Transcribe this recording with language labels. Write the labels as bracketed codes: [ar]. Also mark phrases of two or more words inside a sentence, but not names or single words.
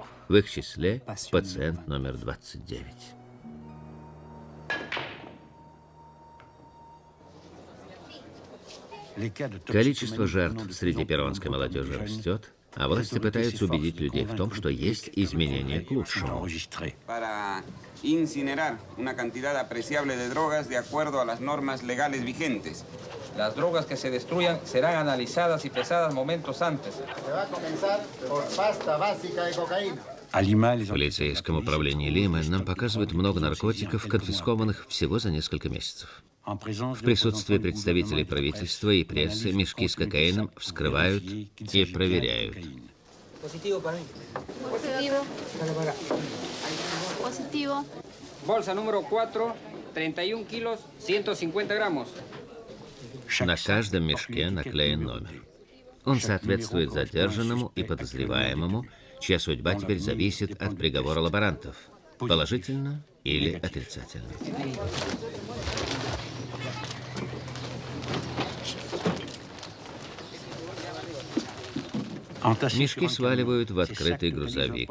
[ru] В их числе пациент номер 29. Количество жертв среди перуанской молодежи растет, а власти пытаются убедить людей в том, что есть изменения к лучшему. [es] Para incinerar una cantidad apreciable de drogas de acuerdo a las normas legales vigentes. Las drogas que se destruyan serán analizadas y pesadas momentos antes. Se va a comenzar por pasta básica de cocaína. [ru] В полицейском управлении Лимы нам показывают много наркотиков, конфискованных всего за несколько месяцев. В присутствии представителей правительства и прессы мешки с кокаином вскрывают и проверяют. [es] Bolsa número 4, 31 kilos, 150 gramos. [ru] На каждом мешке наклеен номер. Он соответствует задержанному и подозреваемому, чья судьба теперь зависит от приговора лаборантов, положительно или отрицательно. Мешки сваливают в открытый грузовик.